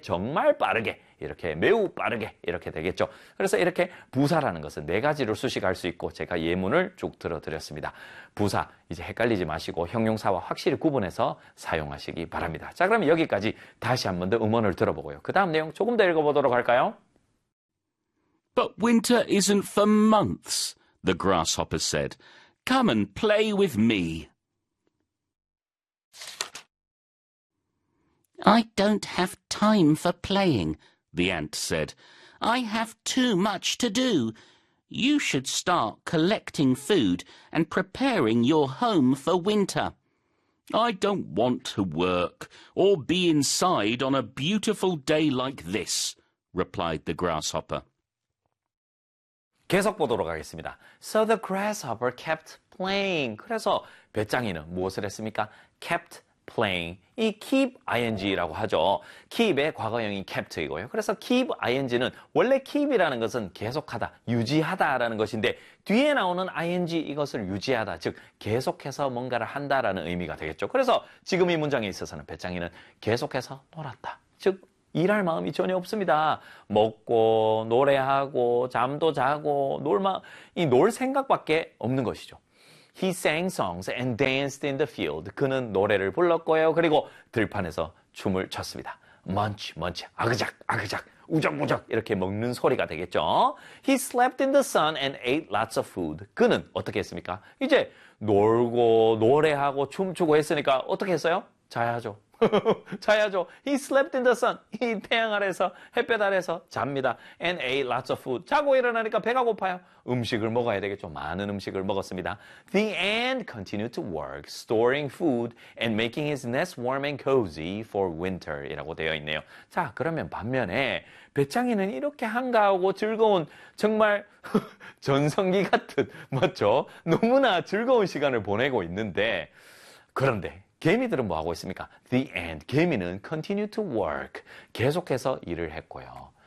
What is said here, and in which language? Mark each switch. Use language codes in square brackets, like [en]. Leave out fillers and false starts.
[ko] 정말 빠르게 이렇게 매우 빠르게 이렇게 되겠죠. 그래서 이렇게 부사라는 것은 네 가지를 수식할 수 있고 제가 예문을 쭉 들어드렸습니다. 부사 이제 헷갈리지 마시고 형용사와 확실히 구분해서 사용하시기 바랍니다. 자, 그러면 여기까지 다시 한 번 더 음원을 들어보고요. 그 다음 내용 조금 더 읽어보도록 할까요? [en] But winter isn't for months, the grasshopper said. Come and play with me. I don't have time for playing, the ant said. I have too much to do. You should start collecting food and preparing your home for winter. I don't want to work or be inside on a beautiful day like this, replied the grasshopper. [ko] 계속 보도록 하겠습니다. [en] So the grasshopper kept playing. [ko] 그래서 배짱이는 무엇을 했습니까? [en] kept playing. [ko] 이 keep ing라고 하죠. keep의 과거형이 kept이고요. 그래서 keep ing는 원래 keep이라는 것은 계속하다, 유지하다라는 것인데 뒤에 나오는 ing 이것을 유지하다, 즉 계속해서 뭔가를 한다라는 의미가 되겠죠. 그래서 지금 이 문장에 있어서는 배짱이는 계속해서 놀았다. 즉 일할 마음이 전혀 없습니다. 먹고 노래하고 잠도 자고 놀 생각밖에 없는 것이죠. [en] He sang songs and danced in the field. [ko] 그는 노래를 불렀고요. 그리고 들판에서 춤을 췄습니다. Munch, munch, 아그작, 아그작, 우적우적 이렇게 먹는 소리가 되겠죠. [en] He slept in the sun and ate lots of food. [ko] 그는 어떻게 했습니까? 이제 놀고 노래하고 춤추고 했으니까 어떻게 했어요? 자야죠. 자야죠. [en] He slept in the sun. [ko] 태양 아래서 햇볕 아래서 잡니다. [en] And ate lots of food. [ko] 자고 일어나니까 배가 고파요. 음식을 먹어야 되겠죠. 많은 음식을 먹었습니다. [en] The ant continued to work, storing food and making his nest warm and cozy for winter. [ko] 이라고 되어 있네요. 자, 그러면 반면에 배짱이는 이렇게 한가하고 즐거운 정말 전성기 같은, 맞죠? 너무나 즐거운 시간을 보내고 있는데 그런데 개미들은 뭐하고 있습니까? [en] The ant, [ko] 개미는 [en] continue to work, [ko] 계속해서 일을 했고요.